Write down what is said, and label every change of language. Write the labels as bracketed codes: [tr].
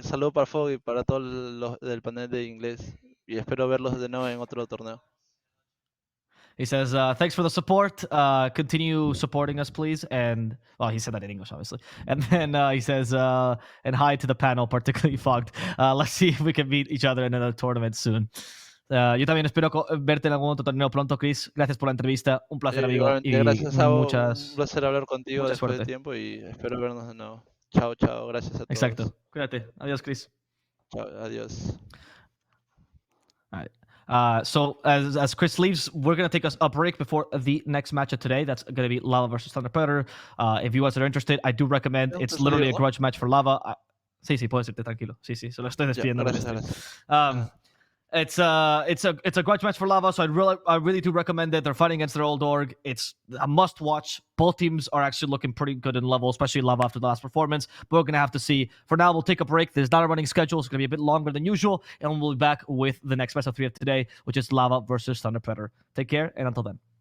[es] saludo para Fog y para todos los del panel de inglés. Y espero verlos de nuevo en otro torneo. [en] He says, thanks for the support. Continue supporting us, please. And, well, he said that in English, obviously. And then he says, and hi to the panel, particularly Fogged. Let's see if we can meet each other in another tournament soon. [es] Yo también espero verte en algún otro torneo pronto, Chris. Gracias por la entrevista. Un placer, amigo. Igualmente, Y gracias, Sabo. Un muchas, placer hablar contigo mucha después de suerte. tiempo y espero vernos de nuevo. Chao, chao. Gracias a todos. Exacto. Cuídate. Adiós, Chris. Chao, adiós. [en] All right. So as Chris leaves, we're gonna take us a break before the next match of today. That's gonna be Lava versus Thunder Predator. If you guys are interested, I do recommend. It's literally a grudge match for Lava. [es] Sí, puedes irte tranquilo. Sí, se lo estoy despidiendo. Gracias. [en] It's a grudge match for Lava, so I really do recommend it. They're fighting against their old org. It's a must watch. Both teams are actually looking pretty good in level, especially Lava after the last performance. But we're gonna have to see. For now, we'll take a break. There's not a running schedule. It's gonna be a bit longer than usual, and we'll be back with the next best of 3 of today, which is Lava versus Thunder Predator. Take care, and until then.